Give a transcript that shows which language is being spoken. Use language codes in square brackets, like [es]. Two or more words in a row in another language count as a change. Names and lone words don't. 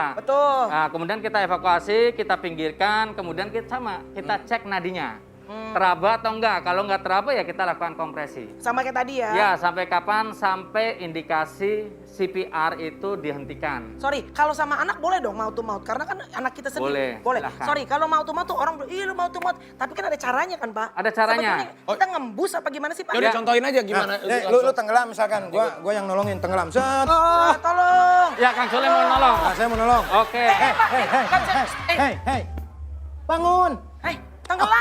[id] Betul. Nah, kemudian kita evakuasi, kita pinggirkan, kemudian kita cek nadinya. Teraba atau enggak? Kalau enggak teraba ya kita lakukan kompresi. Sama kayak tadi ya. Ya, sampai kapan? Sampai indikasi CPR itu dihentikan. Sorry, kalau sama anak boleh dong [en] mouth to mouth [id] karena kan anak kita sendiri. Boleh, Boleh. silahkan. Sorry, kalau [en] mouth to mouth [id] tuh orang bilang, "Ih, lu [en] mouth to mouth." [id] Tapi kan ada caranya kan, Pak? Ada caranya. Sebetulnya kita ngembus apa gimana sih, Pak? Ya udah contohin aja gimana. Nah, lu tenggelam misalkan, gua yang nolongin tenggelam. Set. Ah, tolong. Ya, Kang Sule mau nolong. Nah, saya mau nolong. Oke. Hei. Bangun. Tenggelam.